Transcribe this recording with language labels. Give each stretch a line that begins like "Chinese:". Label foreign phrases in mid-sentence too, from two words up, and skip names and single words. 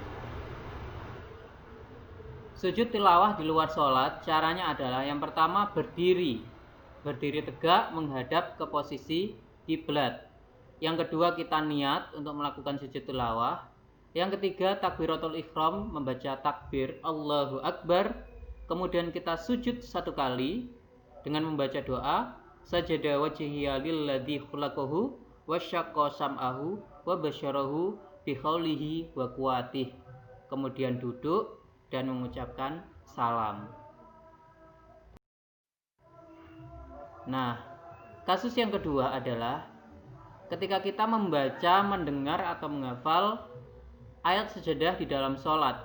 Indonesian: Sujud tilawah di luar sholat caranya adalah yang pertama berdiri tegak menghadap ke posisi kiblat. Yang kedua kita niat untuk melakukan sujud tilawah. Yang ketiga takbiratul ihram, membaca takbir
Arabic: الله أكبر.
Indonesian: Kemudian kita sujud satu kali dengan membaca doa
Arabic: سجد وجهي للذي خلقه وشق سمعه وبصره بقوله وقوته.
Indonesian: Kemudian duduk dan mengucapkan salam. Nah, kasus yang kedua adalah ketika kita membaca, mendengar atau menghafal ayat sajadah di dalam sholat.